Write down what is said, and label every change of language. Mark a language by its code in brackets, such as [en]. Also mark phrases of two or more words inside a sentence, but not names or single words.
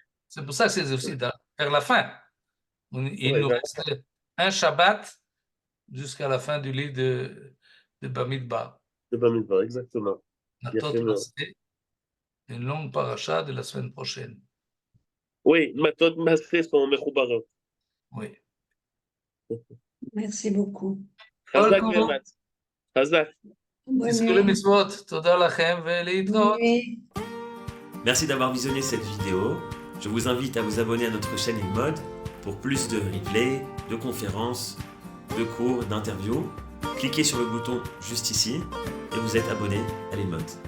[fr] C'est pour ça que c'est aussi vers la fin. Il nous reste un Shabbat jusqu'à la fin du livre de Bamidbar. De Bamidbar, exactement. Une longue paracha de la semaine prochaine. Oui, Matot Massé sont Mechoubarim. Oui. Merci beaucoup. [he] חזק ואמץ. חזק. [fr] Merci d'avoir visionné cette vidéo. Je vous invite à vous abonner à notre chaîne InMode pour plus de replays, de conférences, de cours, d'interviews. Cliquez sur le bouton juste ici et vous êtes abonné à l'InMode.